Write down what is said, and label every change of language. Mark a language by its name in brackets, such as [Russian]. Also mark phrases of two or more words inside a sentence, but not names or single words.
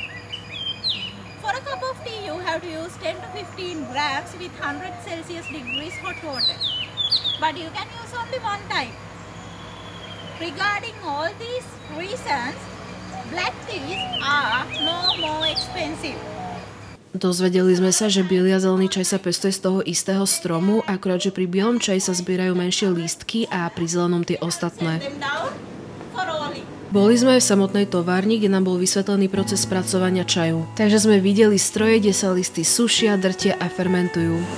[English] For a cup of tea, you have to use 10 to 15 grams with 100 Celsius degrees hot water. But you can use only one time. Regarding all these reasons, black teas are no more expensive. [Slovak] Dozvedeli sme sa, že biely a zelený čaj sa pestuje z toho istého stromu, akurát, že pri bielom čaji sa zbierajú menšie lístky a pri zelenom tie ostatné. Boli sme aj v samotnej továrni, kde nám bol vysvetlený proces spracovania čaju. Takže sme videli stroje, kde sa listy sušia, drtia a fermentujú.